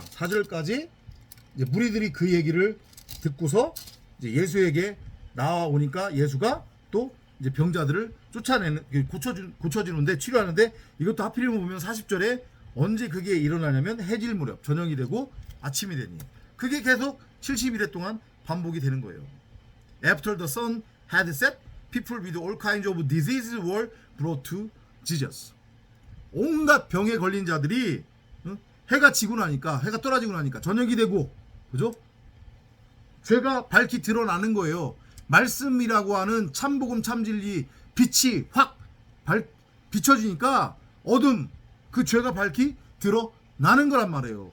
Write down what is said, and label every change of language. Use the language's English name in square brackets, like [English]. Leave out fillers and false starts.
[Korean] 4절까지 이제 무리들이 그 얘기를 듣고서 이제 예수에게 나와오니까 예수가 또 이제 병자들을 쫓아내는, 고쳐주는데, 치료하는데, 이것도 하필이면 보면 40절에 언제 그게 일어나냐면 해질 무렵, 저녁이 되고 아침이 되니, 그게 계속 70일에 동안 반복이 되는 거예요. [English] After the sun had set, people with all kinds of diseases were brought to Jesus. [Korean] 온갖 병에 걸린 자들이 해가 지고 나니까, 해가 떨어지고 나니까 저녁이 되고, 그죠? 죄가 밝히 드러나는 거예요. 말씀이라고 하는 참복음 참진리 빛이 확 비춰지니까 어둠, 그 죄가 밝히 드러나는 거란 말이에요.